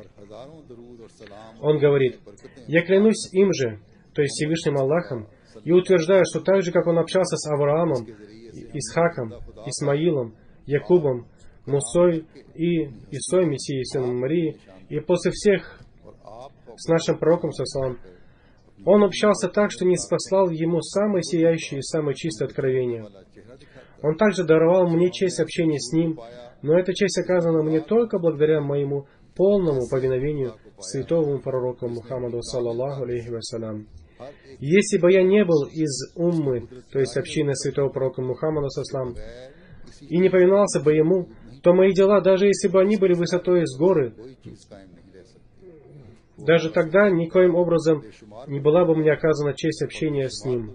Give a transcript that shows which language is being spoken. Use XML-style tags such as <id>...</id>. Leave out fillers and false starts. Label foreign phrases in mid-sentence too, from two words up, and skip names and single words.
<ru>Он говорит: «Я клянусь им же, то есть Всевышним Аллахом, и утверждаю, что так же, как он общался с Авраамом, Исхаком, Исмаилом, Якубом, Мусой и Исой, Мессией, сыном Марии, и после всех с нашим пророком, саллаллаху, он общался так, что ниспослал ему самое сияющее и самое чистое откровение. Он также даровал мне честь общения с ним, но эта честь оказана мне только благодаря моему полному повиновению святому пророку Мухаммаду,</ru> <ar>صلى الله عليه وسلم.</ar> <ru>Если бы я не был из уммы, то есть общины святого пророка Мухаммада, саллаллаху, и не повиновался бы ему, то мои дела, даже если бы они были высотой с горы, даже тогда никоим образом не была бы мне оказана честь общения с ним.</ru>